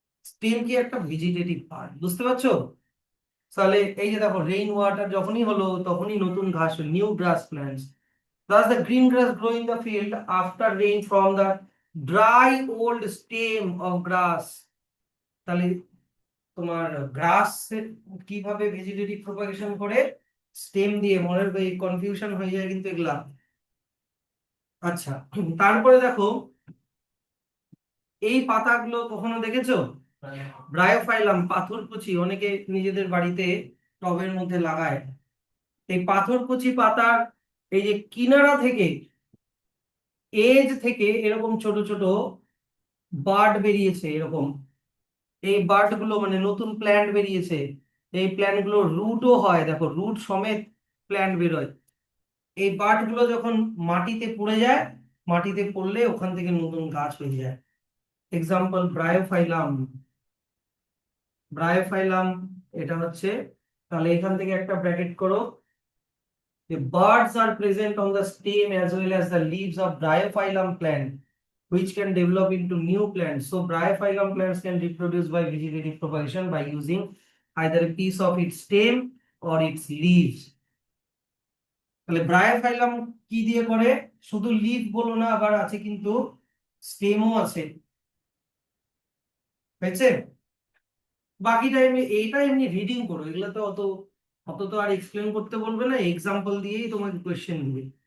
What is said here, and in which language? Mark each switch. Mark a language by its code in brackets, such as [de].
[bn] Stem কি একটা vegetative part, বুঝতে পারছো? তাহলে এই যে দেখো, রেইন ওয়াটার যখনই হলো তখনই নতুন ঘাস, new glass plants. [en] Thus the green grass grow in the field after rain from the dry old stem of grass. [bn] তাহলে তোমার গ্রাস কিভাবে ভেজিটেটিভ প্রোপাগেশন করে? স্টেম দিয়ে। মনে কনফিউশন হয়ে যায় কিন্তু এগুলা। আচ্ছা, তারপরে দেখো, এই পাতাগুলো কখনো দেখেছো? ব্রায়োফাইলাম, পাথরকুচি, অনেকে নিজেদের বাড়িতে টবের মধ্যে লাগায়। এই পাথরকুচি পাতার এই যে কিনারা থেকে, এজ থেকে এরকম ছোট ছোট বার্ড বেরিয়েছে, এরকম। এই বার্ড গুলো মানে নতুন প্ল্যান্ট বেরিয়েছে। এই প্ল্যান্ট গুলো রুটও হয়, দেখো রুট সমেত প্ল্যান্ট বেরোয়। এই বার্ড গুলো যখন মাটিতে পড়ে যায়, মাটিতে পড়লে ওখান থেকে নতুন গাছ হয়ে যায়। এক্সাম্পল ব্রায়োফাইলাম, ব্রায়োফাইলাম এটা হচ্ছে। তাহলে এখান থেকে একটা ব্র্যাকেট করো, [en] the birds are present on the stem as well as the leaves of bryophyllum plant, which can develop into new plants. So bryophyllum plants can reproduce by vegetative propagation by using either a piece of its stem or its leaves. [bn] তাহলে ব্রায়োফাইলাম কি দিয়ে করে? শুধু leaf বলো না, আবার আছে কিন্তু স্টেমও আছে। হয়েছে? বাকি টাইমে এইটা এমনি রিডিং করো, এগুলো তো অত অত তো আর এক্সপ্লেন করতে বলবে না, এক্সাম্পল দিয়েই তোমাকে কোয়েশ্চেন দিবে।